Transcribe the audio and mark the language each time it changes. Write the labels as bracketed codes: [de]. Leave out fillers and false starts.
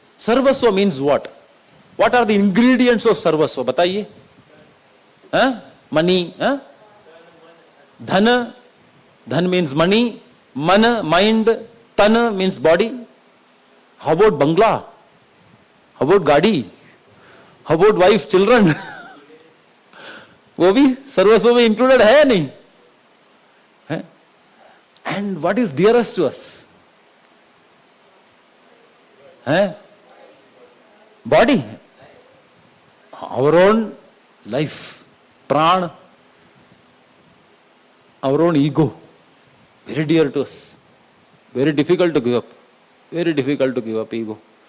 [en] Sarvasva means what? What are the ingredients of sarvasva? [hi] Bataiye. [en] Money. Dhana. Dhan means money. Mana, mind. Tana means body. How about bangla? How about gadi? How about wife, children? [hi] वो भी सर्वस्व में included है या नहीं? [en] And what is dearest to us? Body, our own life, pran, our own ego, very dear to us, very difficult to give up, very difficult to give up ego.